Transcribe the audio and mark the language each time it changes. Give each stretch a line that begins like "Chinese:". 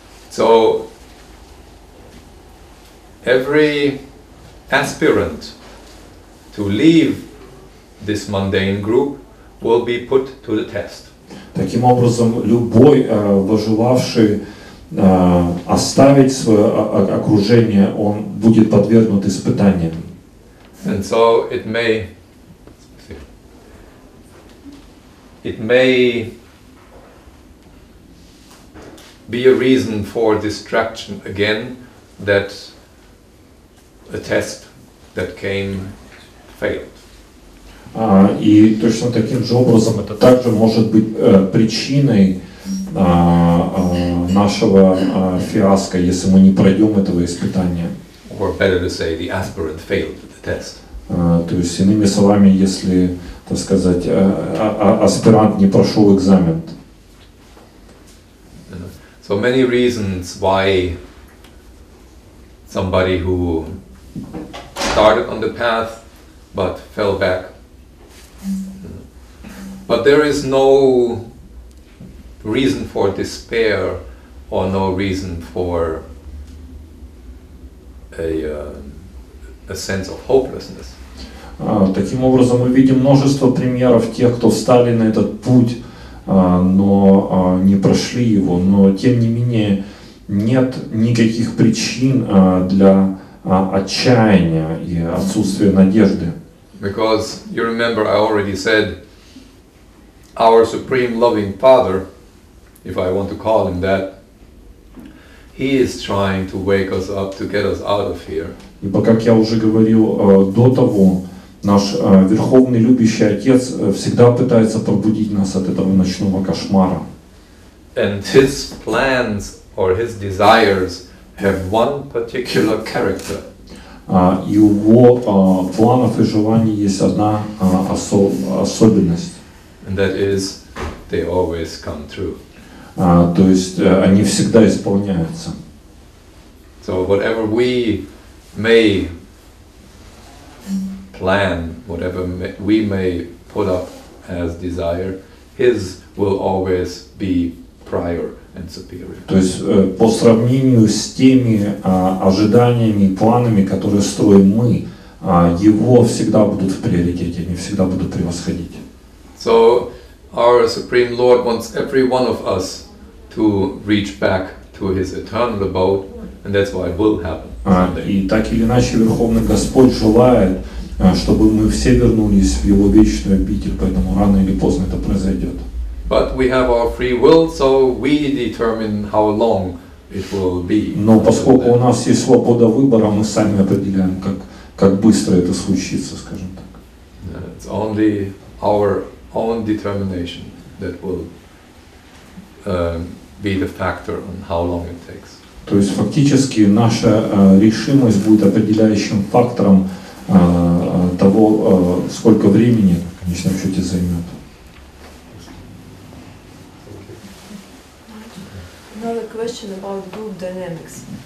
English: So every aspirant to leave this mundane group will be put to the test.
Russian: Таким образом, любой возжелавший оставить свое окружение, он будет подвергнут испытаниям.
English: And so it may be a reason for distraction again that a test that came failed.
Russian: И точно таким же образом это также может быть причиной нашего фиаско, если мы не пройдем этого испытания.
English: Or better to say, the aspirant failed the test.
Russian: То есть, иными словами, если, так сказать, аспирант не прошел экзамен.
English: So many reasons why somebody who started on the path but fell back. But there is no reason for despair or no reason for a sense of hopelessness.
Russian: Таким образом, мы видим множество примеров тех, кто встали на этот путь, но не прошли его. Но тем не менее нет никаких причин для отчаяния и отсутствия надежды.
English: Because you remember, I already said, our supreme loving Father, if I want to call him that, he is trying to wake us up to get us out of here.
Russian: Ибо, как я уже говорил до того, наш Верховный Любящий Отец всегда пытается пробудить нас от этого ночного кошмара.
English: And his plans or his desires have one particular character.
Russian: И у его планов и желаний есть одна особенность.
English: And that is, they always come true.
Russian: То есть они всегда исполняются.
English: So whatever we may plan, whatever we may put up as desire, his will always be prior and superior.
Russian: То есть по сравнению с теми ожиданиями и планами, которые строим мы, его всегда будут в приоритете, они всегда будут превосходить.
English: So our Supreme Lord wants every one of us to reach back to his eternal abode, and that's why it will happen.
Russian: И так или иначе Верховный Господь желает, чтобы мы все вернулись в Его вечную обитель, поэтому рано или поздно это произойдет.
English: But we have our free will, so we determine how long it will be.
Russian: Но поскольку у нас есть свобода выбора, мы сами определяем, как быстро это случится, скажем так.
English: It's only our own determination that will be the factor on how long it takes.
Russian: То есть фактически наша решимость будет определяющим фактором того, сколько времени в конечном счете займет.
English: Another question about group dynamics.